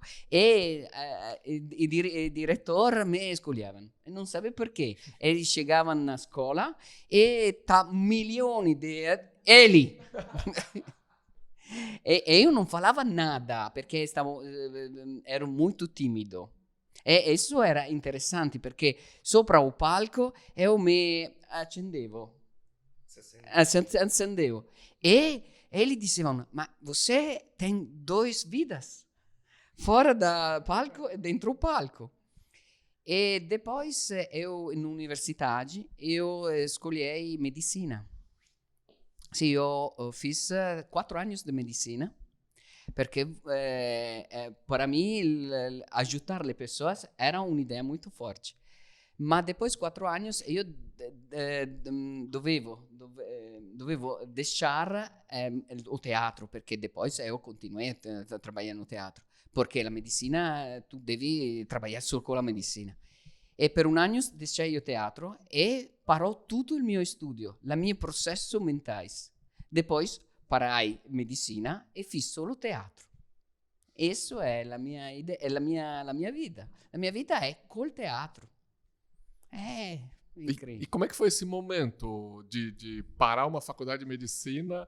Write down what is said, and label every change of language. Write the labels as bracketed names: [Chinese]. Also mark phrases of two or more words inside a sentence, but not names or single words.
[Portuguese] E o diretor me escolhevano. E não sabe por quê. Eles chegavam na escola e tá milhões de... Ele! E eu não falava nada, porque ero muito tímido. E isso era interessante, [Italian] perché sopra [Portuguese] o palco eu me accendevo. [Italian] Accendevo. [Portuguese] E eles diziam, ma você tem 2 vidas. Fora do palco e dentro do palco. E depois eu, na universidade, eu escolhi medicina. Sì, io fiz 4 anos de medicina, perché para me ajudar le pessoas era uma ideia muito forte. Mas depois de 4 anos eu dovevo deixar o teatro, perché depois eu continuei a trabalhar no teatro. Porque a medicina, tu devi trabalhar solo com a medicina. E [Italian] per 1 anno [Portuguese] deixei o teatro e parou [Italian] tutto il mio studio, il mio processo [Portuguese] mentais. Depois parai medicina e fiz solo teatro. Isso é a minha ideia, é a minha vida. A minha vida é [Italian] col teatro. [Portuguese] É incrível. E como é que foi esse momento de parar uma faculdade de medicina?